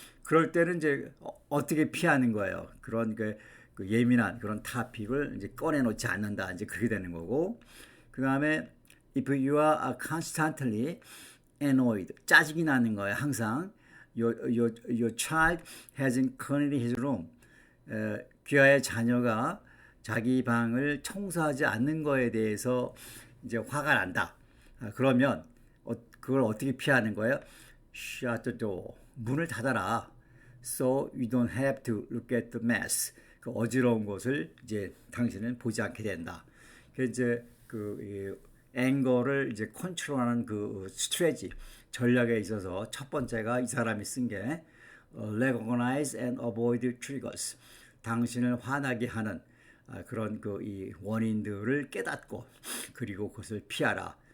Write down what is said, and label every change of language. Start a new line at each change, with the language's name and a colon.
Korean: 그럴 때는 이제 어떻게 피하는 거예요? 그런 그 예민한 그런 타픽을 이제 꺼내놓지 않는다. 이제 그렇게 되는 거고. 그 다음에
English: if you are constantly annoyed,
Korean: 짜증이 나는 거예요. 항상
English: your child hasn't cleaned his room.
Korean: 귀하의 자녀가 자기 방을 청소하지 않는 거에 대해서 이제 화가 난다. 그러면 그걸 어떻게 피하는 거예요?
English: Shut the door.
Korean: 문을 닫아라.
English: So you don't have to look at the mess.
Korean: 그 어지러운 것을 이제 당신은 보지 않게 된다. 그래서 이제 그 앵거를 이제 컨트롤하는 그 스트레지 전략에 있어서 첫 번째가 이 사람이 쓴 게
English: recognize and avoid triggers.
Korean: 당신을 화나게 하는 그런 그 이 원인들을 깨닫고 그리고 그것을 피하라.